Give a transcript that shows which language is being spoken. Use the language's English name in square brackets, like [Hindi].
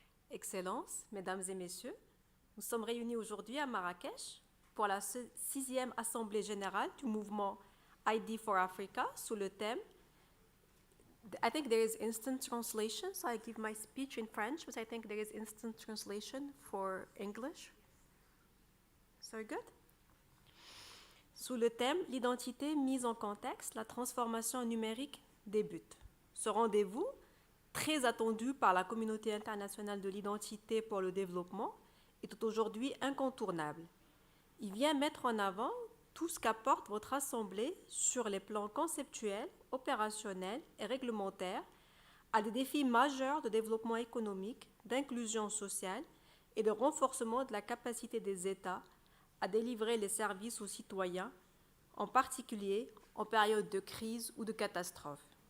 [French] Excellences, Mesdames et Messieurs, nous sommes réunis aujourd'hui à Marrakech pour la 6e Assemblée générale du mouvement ID4Africa sous le thème. [English] I think there is instant translation, so I give my speech in French, but I think there is instant translation for English. So good. [French] Sous le thème « L'identité mise en contexte, la transformation numérique débute ». Ce rendez-vous, très attendu par la communauté internationale de l'identité pour le développement, est aujourd'hui incontournable. Il vient mettre en avant tout ce qu'apporte votre Assemblée sur les plans conceptuels, opérationnels et réglementaires à des défis majeurs de développement économique, d'inclusion sociale et de renforcement de la capacité des États à délivrer les services aux citoyens, en particulier en période de crise ou de catastrophe.